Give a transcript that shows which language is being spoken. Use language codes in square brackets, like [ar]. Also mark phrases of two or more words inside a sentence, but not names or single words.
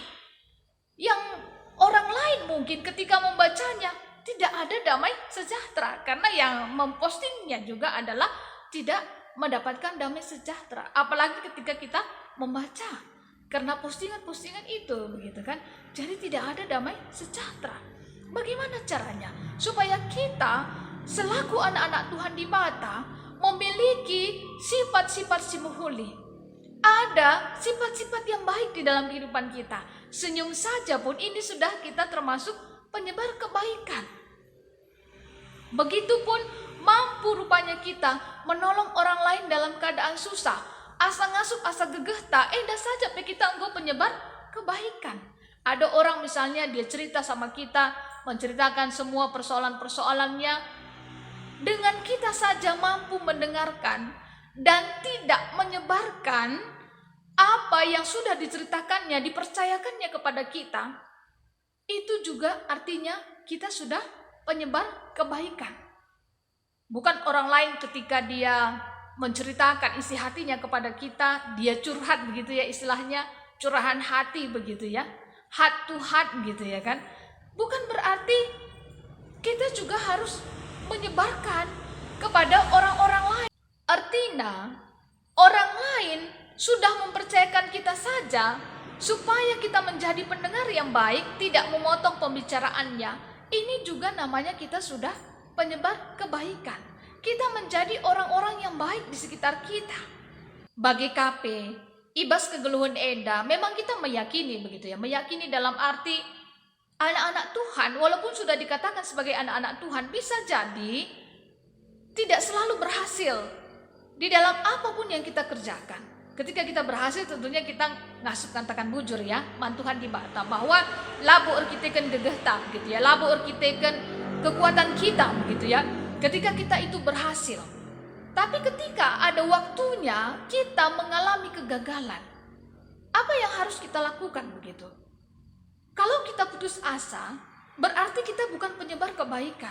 [id] Yang orang lain mungkin ketika membacanya tidak ada damai sejahtera, karena yang mempostingnya juga adalah tidak mendapatkan damai sejahtera. Apalagi ketika kita membaca, karena postingan-postingan itu begitu kan, jadi tidak ada damai sejahtera. Bagaimana caranya supaya kita selaku anak-anak Tuhan di bata memiliki sifat-sifat [btx] si menghuli? [id] Ada sifat-sifat yang baik di dalam kehidupan kita. Senyum saja pun ini sudah kita termasuk penyebar kebaikan. Begitupun mampu rupanya kita menolong orang lain dalam keadaan susah. [btx] Asa ngasup, asa gegehta, [id] dah saja kita engkau penyebar kebaikan. Ada orang misalnya dia cerita sama kita, menceritakan semua persoalan-persoalannya. Dengan kita saja mampu mendengarkan dan tidak menyebarkan apa yang sudah diceritakannya, dipercayakannya kepada kita, itu juga artinya kita sudah penyebar kebaikan. Bukan orang lain ketika dia menceritakan isi hatinya kepada kita, dia curhat begitu ya istilahnya, curahan hati begitu ya, [en] heart to heart [id] gitu ya kan. Bukan berarti kita juga harus menyebarkan kepada orang-orang lain. Artinya orang lain sudah mempercayakan kita saja supaya kita menjadi pendengar yang baik, tidak memotong pembicaraannya. Ini juga namanya kita sudah penyebar kebaikan. Kita menjadi orang-orang yang baik di sekitar kita. [btx] Bagi KP, ibas kegeluhan enda, [id] memang kita meyakini begitu ya, meyakini dalam arti anak-anak Tuhan, walaupun sudah dikatakan sebagai anak-anak Tuhan, bisa jadi tidak selalu berhasil di dalam apapun yang kita kerjakan. Ketika kita berhasil tentunya kita ngasup katakan bujur ya, [btx] mantuhan di bata, [id] bahwa [btx] labu erkiteken gegehta [id] gitu ya, [btx] labu erkiteken [id] kekuatan kita begitu ya, ketika kita itu berhasil. Tapi ketika ada waktunya kita mengalami kegagalan, apa yang harus kita lakukan begitu? Kalau kita putus asa, berarti kita bukan penyebar kebaikan.